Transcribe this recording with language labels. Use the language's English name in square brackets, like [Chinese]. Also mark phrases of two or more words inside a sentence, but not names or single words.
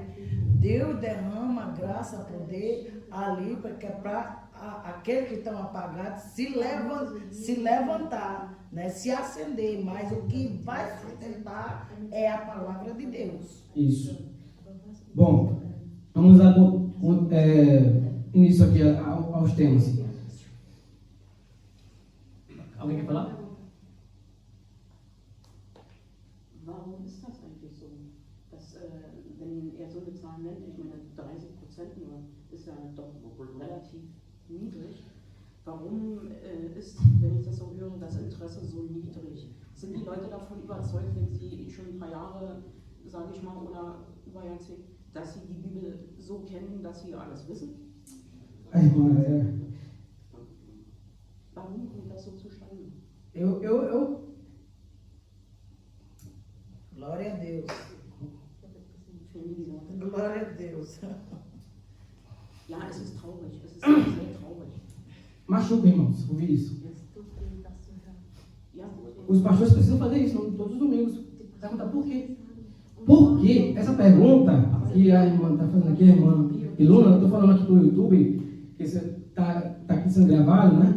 [Portuguese] Deus derrama graça, poder ali, porque é para aqueles que estão apagados se levantar, né? Se acender, mas o que vai sustentar é a palavra de Deus. Isso. Bom, vamos dar início aqui aos temas. Alguém quer falar? [German] Warum ist das eigentlich so? Dass, wenn er so eine Zahl nennt, ich meine 30% nur, ist ja doch relativ niedrig. Warum ist, wenn ich das so höre, das Interesse so niedrig? Sind die Leute davon überzeugt, wenn sie schon ein paar Jahre, sage ich mal, oder über Jahrzehnte, dass sie die Bibel so kennen, dass sie alles wissen? Warum kommt das so zustande? [Portuguese] Glória a Deus. Glória a Deus. [German] Ja, es ist traurig. Es ist sehr traurig. [Portuguese] Machuca, irmãos, ouvir isso. Ja, Os pastores precisam fazer isso todos os domingos. Perguntar por quê? Por quê? Essa pergunta que a irmã está fazendo aqui, a irmã Iluna, eu estou falando aqui no YouTube, que você está aqui sendo gravado, né?